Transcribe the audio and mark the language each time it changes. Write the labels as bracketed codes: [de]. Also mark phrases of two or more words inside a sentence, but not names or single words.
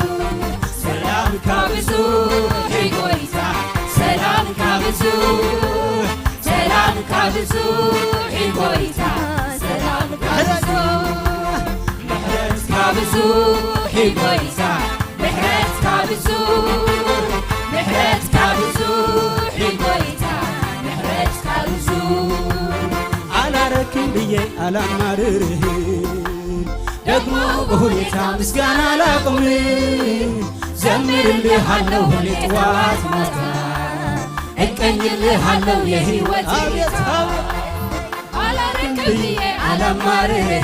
[ti] ሰላምካ ብዙሕ ጎይታ ሰላምካ ብዙሕ ሰላምካ ብዙሕ ጎይታ ሰላምካ ብዙሕ ምሕረትካ ብዙሕ ጎይታ ምሕረትካ ብዙሕ ምሕረትካ ብዙሕ ጎይታ ምሕረትካ ብዙሕ [am] አላረክም ብዬ አላማርርህ ደግሞ በሁኔታ ምስጋና ላቁም ዘምርልሃለሁ ሁሌ ጠዋት ማታ እቀኝልሃለሁ የሕይወት ጌታ አላረክም ብዬ አላማርርህ